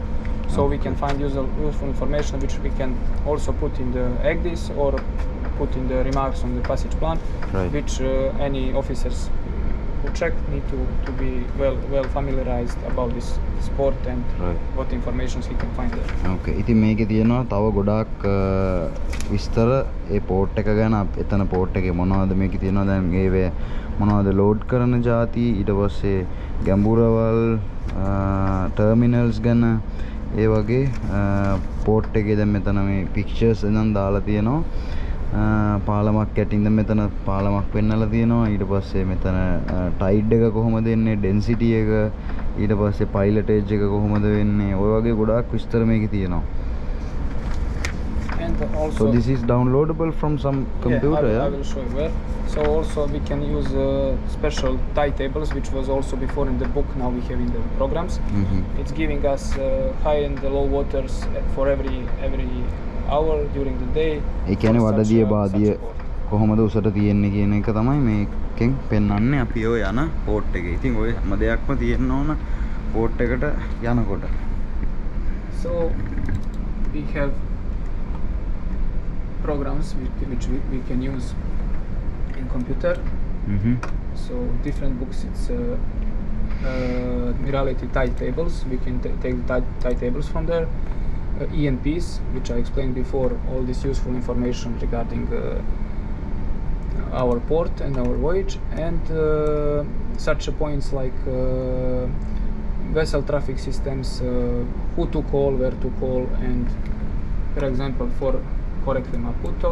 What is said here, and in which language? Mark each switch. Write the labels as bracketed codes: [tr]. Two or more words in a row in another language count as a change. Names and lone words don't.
[en] So we can find useful information which we can also put in the EGDIS or put in the remarks on the passage plan, which any officers who check need to be well familiarized about this port and what information he can find there. Okay. [si] ඉතින් මේකේ තියෙනවා තව ගොඩාක් විස්තර ඒ පෝට් එක ගැන. එතන පෝට් එකේ මොනවද මේකේ තියෙනවා දැන් ඒ මොනවද ලෝඩ් කරන જાති, ඊට පස්සේ ගැඹුරවල් ටර්මිනල්ස් ගැන, ඒ වගේ පෝට් එකේ දැන් මෙතන මේ පික්චර්ස් එනම් දාලා තියෙනවා. පාලමක් යටින්ද මෙතන පාලමක් පෙන්නලා තියෙනවා. ඊට පස්සේ මෙතන ටයිඩ් එක කොහොමද එන්නේ, ඩෙන්සිටි එක, ඊට පස්සේ පයිලටේජ් එක කොහොමද වෙන්නේ, ඔය වගේ ගොඩාක් විස්තර මේකේ තියෙනවා. [en] And also, so this is downloadable from some computer. I will show you where. So also we can use special tide tables, which was also before in the book. Now we have in the programs. It's giving us high and low waters for every hour during the day. [si] ඒ කියන්නේ වඩදිය බාදිය කොහොමද උසට තියෙන්නේ කියන එක තමයි මේකෙන් පෙන්වන්නේ අපි ඔය යන පෝට් එකේ. ඉතින් ඔය හැම දෙයක්ම තියෙන්න ඕන පෝට් එකට යනකොට. [en] So we have programs which we can use in computer. So different books, it's Mirality tide tables. We can take the tide tables from there. ENPs, which I explained before, all this useful information regarding our port and our voyage, and such points like vessel traffic systems, who to call, where to call, and for example for correctly Maputo.